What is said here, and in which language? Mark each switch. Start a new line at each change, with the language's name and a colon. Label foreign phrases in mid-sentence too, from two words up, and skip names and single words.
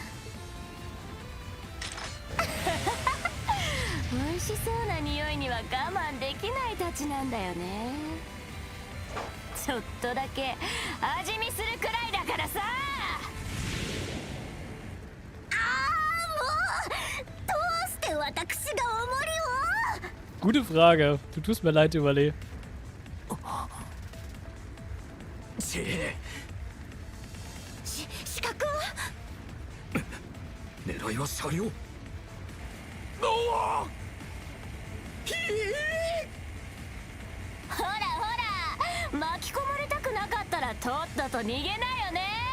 Japanese: 美味しそうな匂いには我慢できないたちなんだよね。ちょっとだけ味見するくらいだからさ。どうして私がおもりを。
German: Gute Frage. Du tust mir leid, Überle.
Japanese: 資格は？狙いは車両。ほらほら、巻き込まれたくなかったらとっとと逃げなよね。